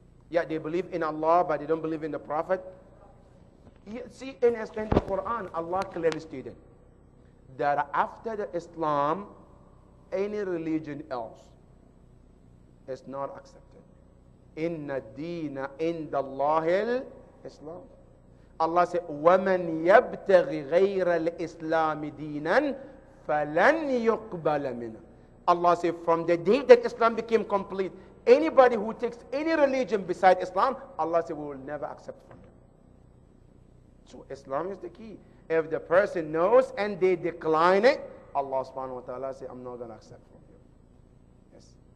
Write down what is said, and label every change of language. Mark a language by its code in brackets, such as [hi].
[en] Yeah, they believe in Allah, but they don't believe in the Prophet. See, in the Quran, Allah clearly stated that after the Islam, any religion else is not accepted. [ar] Inna deena inda Allahil Islam. [en] Allah said, [ar] وَمَنْ يَبْتَغِ غَيْرَ الْإِسْلَامِ دِينًا فَلَنْ يُقْبَلَ مِنْهُ. [en] Allah said, from the day that Islam became complete, anybody who takes any religion beside Islam, Allah said, we will never accept from them. So Islam is the key. If the person knows and they decline it, Allah subhanahu wa ta'ala says, I'm not going to accept from you. Yes.